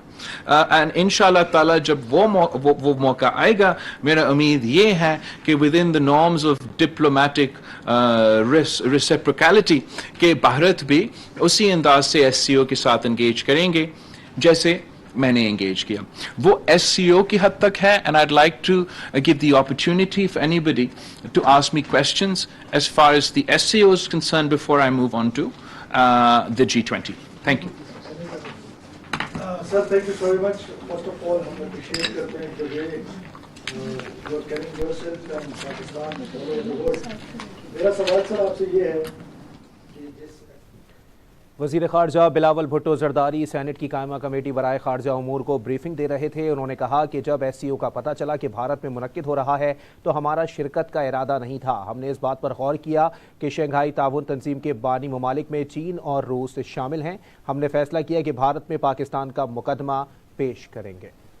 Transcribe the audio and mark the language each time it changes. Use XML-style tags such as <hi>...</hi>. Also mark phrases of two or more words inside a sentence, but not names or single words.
<ur>एंड</ur> <ar>إن شاء الله تعالى</ar> <ur>جب وہ موقع آئے گا، میرا امید یہ ہے کہ</ur> <en>within the norms of diplomatic reciprocality</en> <ur>کہ بھارت بھی اسی انداز سے ایس سی او کے ساتھ اینگیج کریں گے جیسے میں نے اینگیج کیا. وہ ایس سی او کی حد تک ہے,</ur> <en>एंड I'd like to give the opportunity for anybody to ask me questions as far as the SCO is concerned before I move on to the G20. Thank you. Sir, thank you very much. First of all,</en> <ur>हम appreciate करते हैं</ur> <en>the way you are carrying yourself and Pakistan all over the world.</en> <ur>میرا سوال سر آپ سے یہ ہے کہ جس وزیر خارجہ بلاول بھٹو زرداری سینیٹ کی قائمہ کمیٹی برائے خارجہ امور کو بریفنگ دے رہے تھے. انہوں نے کہا کہ جب ایس سی او کا پتا چلا کہ بھارت میں منعقد ہو رہا ہے تو ہمارا شرکت کا ارادہ نہیں تھا. ہم نے اس بات پر غور کیا کہ شنگھائی تعاون تنظیم کے بانی ممالک میں چین اور روس شامل ہیں. ہم نے فیصلہ کیا کہ بھارت میں پاکستان کا مقدمہ پیش کریں گے.</ur>